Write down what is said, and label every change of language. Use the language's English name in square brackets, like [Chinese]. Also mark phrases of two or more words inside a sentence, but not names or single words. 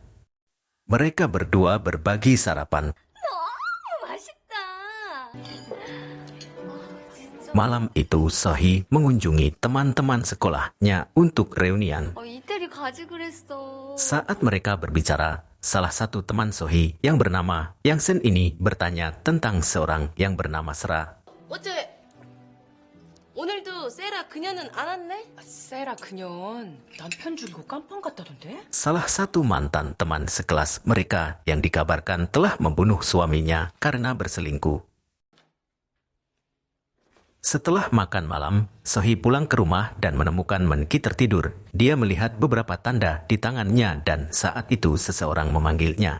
[Indonesian] Mereka berdua berbagi sarapan. Malam itu So-hee mengunjungi teman-teman sekolahnya untuk reunian. Saat mereka berbicara, salah satu teman So-hee yang bernama Yang Sen ini bertanya tentang seorang yang bernama Sera. [Korean] 어째 오늘도 세라 그녀는 안 왔네? 세라 그녀는 남편 죽이고 깜빵 갔다던데? [Indonesian] Salah satu mantan teman sekelas mereka yang dikabarkan telah membunuh suaminya karena berselingkuh. Setelah makan malam, So-hee pulang ke rumah dan menemukan Men-ki tertidur. Dia melihat beberapa tanda di tangannya dan saat itu seseorang memanggilnya.